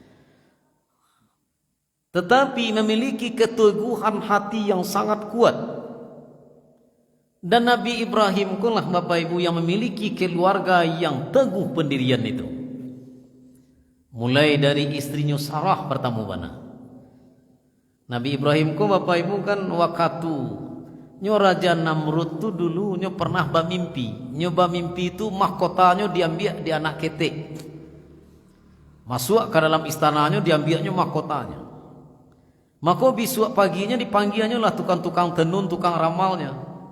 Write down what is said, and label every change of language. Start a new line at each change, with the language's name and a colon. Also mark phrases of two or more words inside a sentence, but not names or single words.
Indonesian: Tetapi memiliki keteguhan hati yang sangat kuat. Dan Nabi Ibrahim kulah Bapak Ibu yang memiliki keluarga yang teguh pendirian itu.
Minangkabau: Mulai dari istrinya Sarah pertama bana. Nabi Ibrahim ku Bapak Ibu kan waktu nyo Raja Namrud tu dulu nyo pernah bamimpi. Nyo bamimpi itu mahkotanya diambil di anak ketek.
Indonesian: Masuk ke dalam istananya diambilnya mahkotanya. Maka besok paginya dipanggilnya lah tukang-tukang tenun, tukang ramalnya.